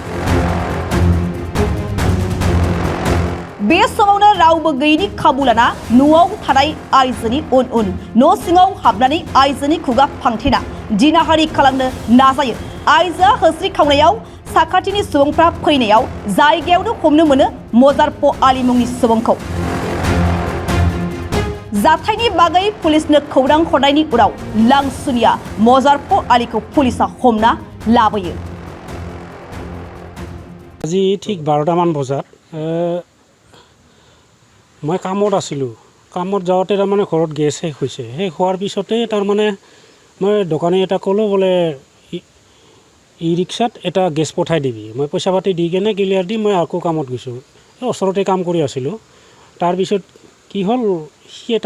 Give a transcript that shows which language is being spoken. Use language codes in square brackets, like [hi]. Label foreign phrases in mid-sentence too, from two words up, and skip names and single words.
[brx] बे समावनो रावबो गैयैनि खाबु लाना न'आव थानाय आइजोनि उन उन न' सिङाव हाबनानै आइजोनि खुगा फांथेना जिनाहारि खालामनो नाजायो आइजोआ होस्रिखावनायाव साखाथिनि सुबुंफ्रा फैनायाव जायगायावनो हमनो मोनो मजारफ आली मुंनि सुबुंखौ जाथायनि बागै पुलिसनो खौरां हरनायनि उनाव लांसुनिया मजारफ आलीखौ पुलिसा हमना लाबोयो [as] আজি ঠিক 12টামান বজাত মই কামত আছিলোঁ কামত যাওঁতে তাৰমানে ঘৰত গেছ শেষ হৈছে শেষ হোৱাৰ পিছতে তাৰমানে মই দোকানী এটা ক'লোঁ বোলে ই-ৰিক্সাত এটা গেছ পঠাই দিবি মই পইচা পাতি দি কেনে ক্লিয়াৰ দি মই আকৌ কামত গৈছোঁ ওচৰতে কাম কৰি আছিলোঁ তাৰপিছত কি হ'ল সি এটা